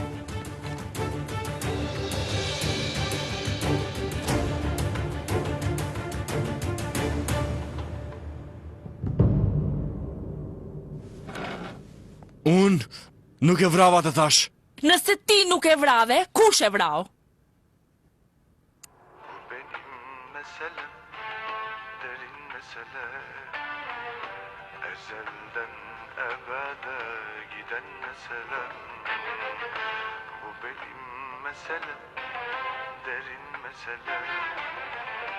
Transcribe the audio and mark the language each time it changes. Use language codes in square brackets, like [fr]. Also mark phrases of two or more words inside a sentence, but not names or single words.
[sq] Unë nuk e vrava, të thash. Nëse ti nuk e vrave, kush e vrau? [tr] Ezelden ebede giden mesele. Bu benim mesele, derin mesele.